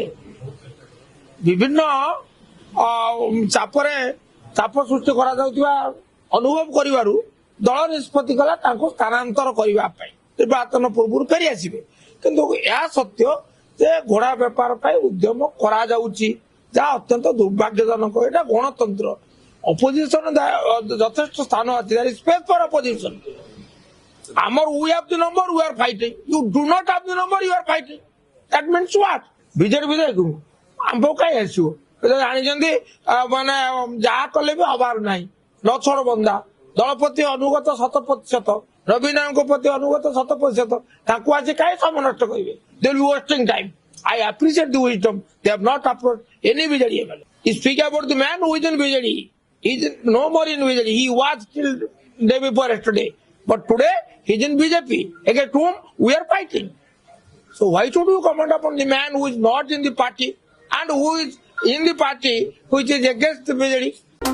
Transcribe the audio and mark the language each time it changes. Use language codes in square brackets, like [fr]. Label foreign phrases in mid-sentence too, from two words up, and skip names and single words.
[or] ବିଭିନ୍ନ ଚାପ ସୃଷ୍ଟି କରାଯାଉଥିବା ଅନୁଭବ କରିବାରୁ ଦଳ ନିଷ୍ପତ୍ତି କଲା ତାଙ୍କୁ ସ୍ଥାନାନ୍ତର କରିବା ପାଇଁ, ନିର୍ବାଚନ ପୂର୍ବରୁ ଫେରି ଆସିବେ। କିନ୍ତୁ ଏହା ସତ୍ୟ ଯେ ଘୋଡା ବେପାର ପାଇଁ ଉଦ୍ୟମ କରାଯାଉଛି, ଯାହା ଅତ୍ୟନ୍ତ ଦୁର୍ଭାଗ୍ୟଜନକ। ଏଇଟା ଗଣତନ୍ତ୍ର, ଅପୋଜିସନ ଯଥେଷ୍ଟ ସ୍ଥାନ ଅଛି, [en] space for opposition. ଆମର we have the number, we are fighting. You do not have the number, you are fighting. That means what? [or] ବିଜେଡି ଆମ୍ଭ କାହିଁ ଆସିବ? ଜାଣିଛନ୍ତି ମାନେ ଯାହା କଲେ ବି ହବାର ନାହିଁ। ନଛୋଡ଼ ବନ୍ଦା ଦଳ ପ୍ରତି ଅନୁଗତ 100%, ରବିନାଙ୍କ ପ୍ରତି ଅନୁଗତ 100%, ତାଙ୍କୁ ଆଜି କାହିଁ ସମୟ ନଷ୍ଟ କରିବେ? [en] They will be wasting time. I appreciate the wisdom. They have not approached any BJD MLA. He speak about the man who is in BJD. He is no more in BJD. He was till day before yesterday. But today he is in BJP, against whom we are fighting. So why should you comment upon the man who is not in the party and who is in the party which is against the BJD?